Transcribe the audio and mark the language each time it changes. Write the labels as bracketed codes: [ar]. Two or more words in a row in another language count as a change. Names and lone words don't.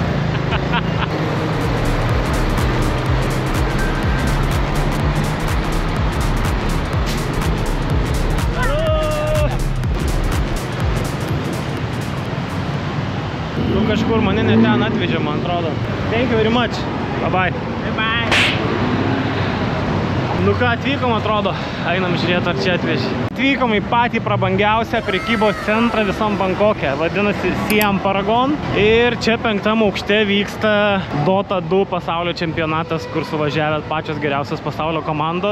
[lt] Kažkur mane net ten atvežė, man atrodo. [en] Thank you very much. Bye bye. [lt] Nu ką, atvykom, atrodo. Einam žiūrėti, ar čia atvežė. Atvykom į patį prabangiausią prekybos centrą visam Bankoke. Vadinasi Siam Paragon. Ir čia 5. aukšte vyksta Dota 2 pasaulio čempionatas, kur suvažiavę pačios geriausios pasaulio komandos.